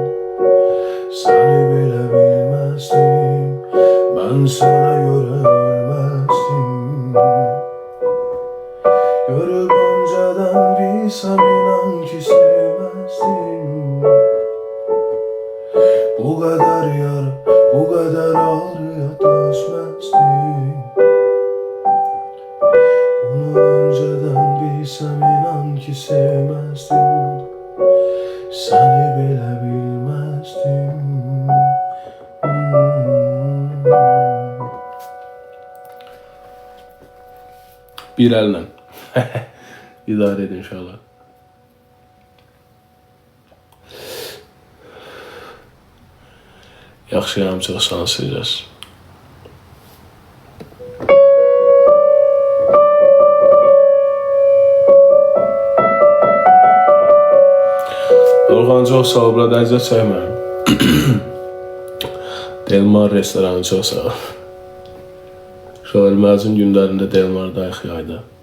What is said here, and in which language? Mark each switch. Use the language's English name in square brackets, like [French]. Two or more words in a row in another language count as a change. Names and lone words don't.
[Azerbaijani] Səni belə bilməzdim, mən sənə görə ölməzdim. Görüb öncadan bilsəm inan ki sevməzdim. Bu qədər yara, bu qədər ağrıya dözməzdim. [Turkish] Bunu önceden bilsem inan ki sevmezdim. Seni bile bilmezdim. Bir elden. İdare edin inşallah. [Azerbaijani] Yaxşıyam, çox şanslıyız. Orxan çox sağ ol, burada əziyyət çəkməyim. Delmar restoranı çox sağ ol. Şöyle məzun günlərində Delmar'dayıq yayda.